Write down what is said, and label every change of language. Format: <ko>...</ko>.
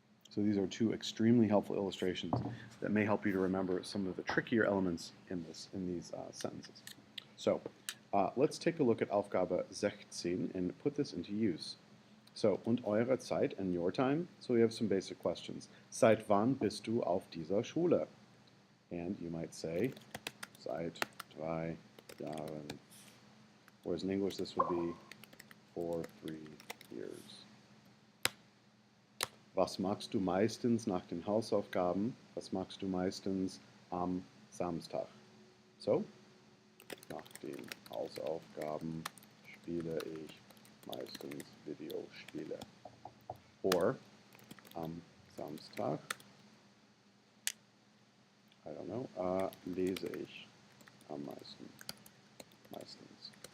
<en>So these are 2 extremely helpful illustrations that may help you to remember some of the trickier elements in these sentences. So let's take a look at Aufgabe 16 and put this into use. So,</en> <de>und eure Zeit,</de> <en>and your time. So we have some basic questions.</en> <de>Seit wann bist du auf dieser Schule?</de> <en>And you might say,</en> <de>seit 3 Jahren.</de> <en>Whereas in English this would be for 3 years.</en> <de>Was machst du meistens nach den Hausaufgaben? Was machst du meistens am Samstag? So, nach den Hausaufgaben spiele ich meistens Videospiele. Or, am Samstag,</de> <en>I don't know,</en> <de>lese ich am meisten. Meistens.</de>